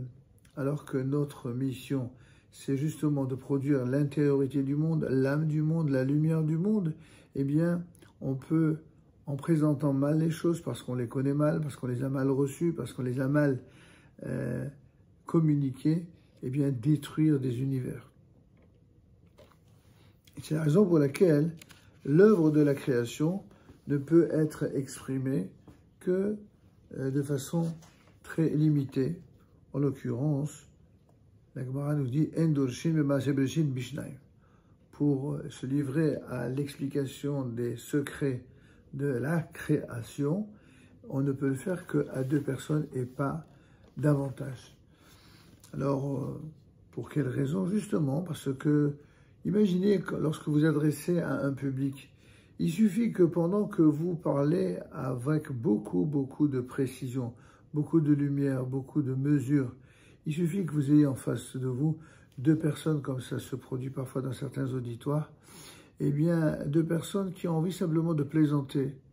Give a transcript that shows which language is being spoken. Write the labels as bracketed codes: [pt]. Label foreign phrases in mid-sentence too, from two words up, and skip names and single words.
[fr] Alors que notre mission, c'est justement de produire l'intériorité du monde, l'âme du monde, la lumière du monde, eh bien, on peut, en présentant mal les choses, parce qu'on les connaît mal, parce qu'on les a mal reçues, parce qu'on les a mal communiquées, eh bien, détruire des univers. C'est la raison pour laquelle l'œuvre de la création ne peut être exprimée que de façon très limitée, en l'occurrence la Gemara nous dit [he] אין דורשין במעשה בראשית בשניים. [fr] Pour se livrer à l'explication des secrets de la création, on ne peut le faire qu'à 2 personnes et pas davantage. Alors, pour quelle raison? Justement, parce que, imaginez que lorsque vous adressez à un public, il suffit que pendant que vous parlez avec beaucoup de précision, beaucoup de lumière, beaucoup de mesure, il suffit que vous ayez en face de vous 2 personnes, comme ça se produit parfois dans certains auditoires, eh bien, 2 personnes qui ont envie simplement de plaisanter